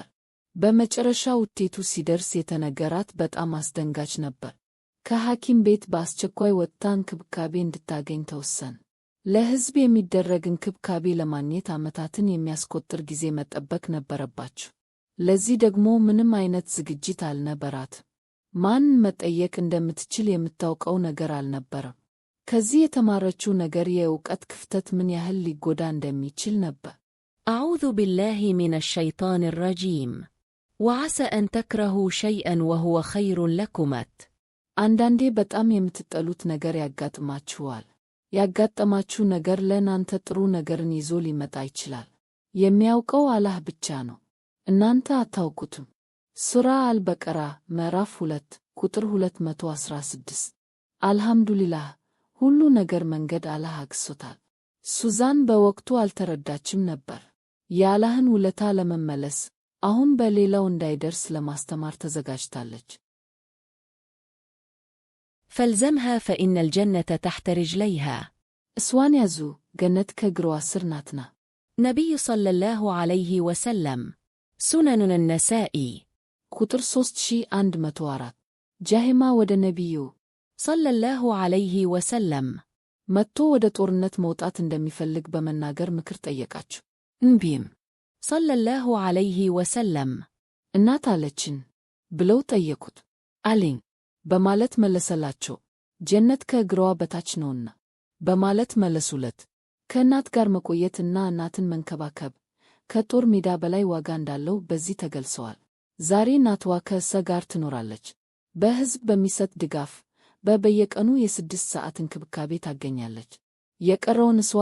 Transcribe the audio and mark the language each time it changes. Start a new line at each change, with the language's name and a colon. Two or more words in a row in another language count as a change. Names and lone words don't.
Amharic: በመጨረሻ ውጤቱ ሲደርስ የተነገራት በጣም አስደንጋጭ ነበር። ከሐኪም ቤት በአስቸኳይ ወጥታ እንክብካቤ እንድታገኝ ተወሰነ። ለሕዝብ የሚደረግ እንክብካቤ ለማግኘት ዓመታትን የሚያስቆጥር ጊዜ መጠበቅ ነበረባቸው። ለዚህ ደግሞ ምንም አይነት ዝግጅት አልነበራትም። ማንን መጠየቅ እንደምትችል የምታውቀው ነገር አልነበረም። ከዚህ የተማረችው ነገር የዕውቀት ክፍተት ምን ያህል ሊጎዳ እንደሚችል ነበር።
Arabic: أعوذ بالله من الشيطان الرجيم وعسى أن تكرهوا شيئا وهو خير لكم.
Amharic: አንዳንዴ በጣም የምትጠሉት ነገር ያጋጥማችኋል። ያጋጠማችሁ ነገር ለእናንተ ጥሩ ነገርን ይዞ ሊመጣ ይችላል። የሚያውቀው አላህ ብቻ ነው። እናንተ አታውቁትም። ሱራ አልበቀራ ምዕራፍ 2 ቁጥር 216። አልሐምዱሊላህ ሁሉ ነገር መንገድ አላህ አግሶታል። ሱዛን በወቅቱ አልተረዳችም ነበር። የአላህን ውለታ ለመመለስ አሁን በሌላው እንዳይደርስ ለማስተማር ተዘጋጅታለች።
Arabic: فالزمها فإن الجنة تحت رجليها.
Amharic: እስዋን ያዙ፣ ገነት ከእግሯ ስር ናትና።
Arabic: نبي صلى الله عليه وسلم. سنن النسائي
Amharic: ቁጥር 3104 ጃሂማ ወደ ነቢዩ
Arabic: صلى الله عليه وسلم
Amharic: መጥቶ ወደ ጦርነት መውጣት እንደሚፈልግ በመናገር ምክር ጠየቃቸው። እንቢም
Arabic: صلى الله عليه وسلم
Amharic: እናት አለችን ብለው ጠየቁት። አለኝ በማለት መለሰላቸው። ጀነት ከእግሯ በታች ነውና በማለት መለሱለት። ከእናት ጋር መቆየትና እናትን መንከባከብ ከጦር ሜዳ በላይ ዋጋ እንዳለው በዚህ ተገልጸዋል። ዛሬ እናትዋ ከእሷ ጋር ትኖራለች። በሕዝብ በሚሰጥ ድጋፍ በየቀኑ የ6 ሰዓት እንክብካቤ ታገኛለች። የቀረውን እሷ